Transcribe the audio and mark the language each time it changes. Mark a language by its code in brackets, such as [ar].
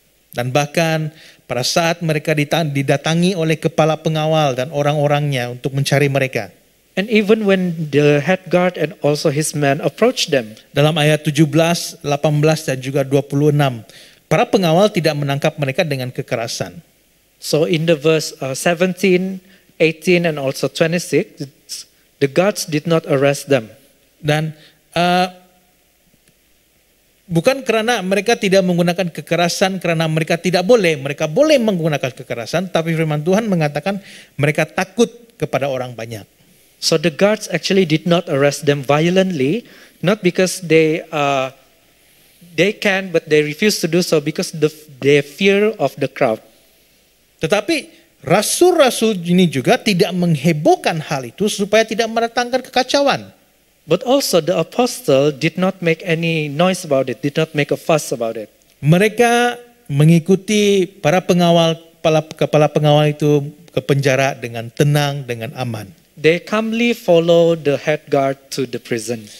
[ms] Dan bahkan pada saat mereka didatangi oleh kepala pengawal dan orang-orangnya untuk mencari mereka. [en] And even when the head guard and also his men approached them, [ms] Dalam ayat 17, 18 dan juga 26, para pengawal tidak menangkap mereka dengan kekerasan. [en] so in the verse 17, 18 and also 26, the guards did not arrest them. [ms] Dan bukan karena mereka tidak menggunakan kekerasan, karena mereka tidak boleh. Mereka boleh menggunakan kekerasan, tapi firman Tuhan mengatakan mereka takut kepada orang banyak. [en] So the guards actually did not arrest them violently, not because they can, but they refused to do so because they fear of the crowd. [ms] Tetapi rasul-rasul ini juga tidak menghebohkan hal itu supaya tidak mendatangkan kekacauan. [en] But also the apostle did not make any noise about it, did not make a fuss about it. [ms] Mereka mengikuti para pengawal, kepala pengawal itu ke penjara dengan tenang, dengan aman. [en] They calmly follow the head guard to the prison